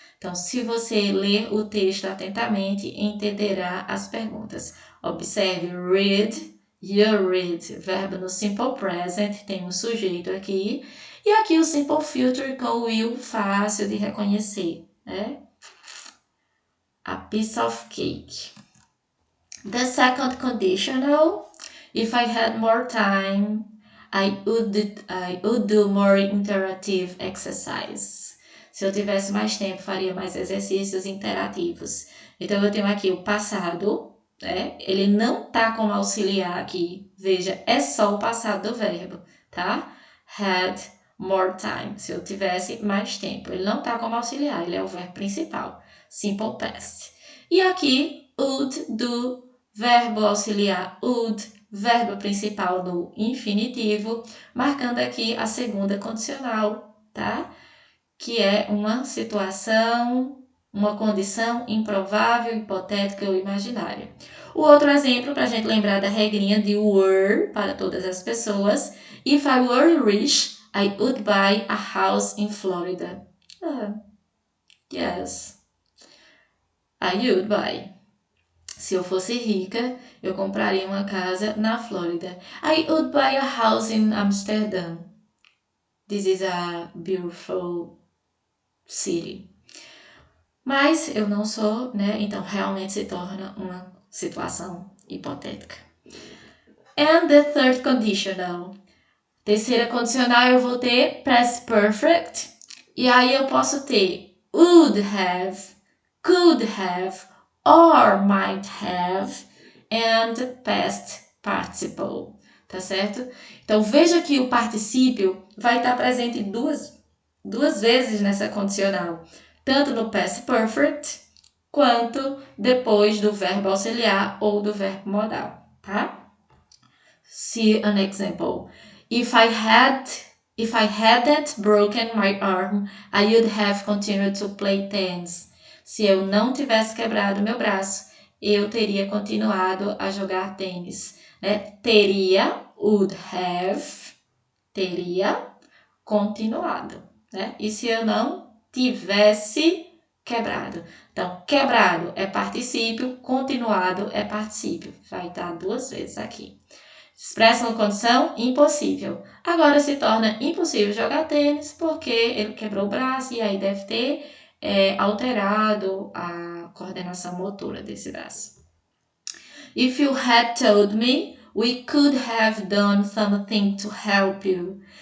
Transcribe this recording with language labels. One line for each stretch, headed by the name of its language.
Portuguese: Então, se você ler o texto atentamente, entenderá as perguntas. Observe,
English: read, you read,
Portuguese: verbo no simple present, tem um sujeito aqui. E aqui o simple future com o will fácil de reconhecer, né?
English: A piece of cake. The second conditional, if I had more time, I would do more interactive exercise.
Portuguese: Se eu tivesse mais tempo, faria mais exercícios interativos. Então, eu tenho aqui o passado, né? Ele não tá como auxiliar aqui. Veja, é só o passado do verbo, tá?
English: Had more time.
Portuguese: Se eu tivesse mais tempo. Ele não tá como auxiliar, ele é o verbo principal. Simple past. E aqui, would do, verbo auxiliar would, verbo principal no infinitivo, marcando aqui a segunda condicional, tá? Que é uma situação, uma condição improvável, hipotética ou imaginária. O outro exemplo, para a gente lembrar da regrinha de were para todas as pessoas.
English: If I were rich, I would buy a house in Florida. Yes, I would buy.
Portuguese: Se eu fosse rica, eu compraria uma casa na Flórida.
English: I would buy a house in Amsterdam. This is a beautiful city.
Portuguese: Mas eu não sou, né? Então realmente se torna uma situação hipotética.
English: And the third conditional.
Portuguese: Terceira condicional eu vou ter past perfect. E aí eu posso ter
English: would have, could have, or might have, and past participle.
Portuguese: Tá certo? Então veja que o particípio vai estar presente duas vezes nessa condicional. Tanto no past perfect, quanto depois do verbo auxiliar ou do verbo modal, tá?
English: See an example. If I hadn't broken my arm, I would have continued to play tennis.
Portuguese: Se eu não tivesse quebrado meu braço, eu teria continuado a jogar tênis. Né? Teria,
English: would have,
Portuguese: teria continuado. Né? E se eu não tivesse quebrado? Então, quebrado é particípio, continuado é particípio. Vai estar duas vezes aqui. Expressa uma condição impossível. Agora se torna impossível jogar tênis porque ele quebrou o braço e aí deve ter alterado a coordenação motora desse braço.
English: If you had told me, we could have done something to help you.